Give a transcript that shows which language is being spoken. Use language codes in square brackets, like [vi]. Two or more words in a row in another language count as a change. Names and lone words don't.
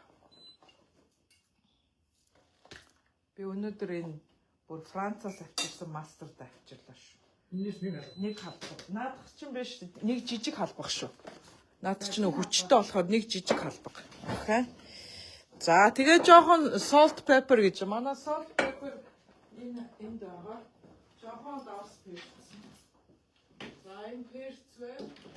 [mn] Би өнөөдөр энэ бүр Францаас авчирсан mustard авчирлаа шүү. Энэс нэг халбаг. Наадах чинь биш нэг жижиг халбаг шүү. Наадах чинь хүчтэй болохоор нэг жижиг халбаг. Окей. За тэгээ жоохон [en] salt pepper [mn] гэж. Манай [en] salt pepper [mn] энд байгаа. Жоохон даас перц. За энэ перц байна.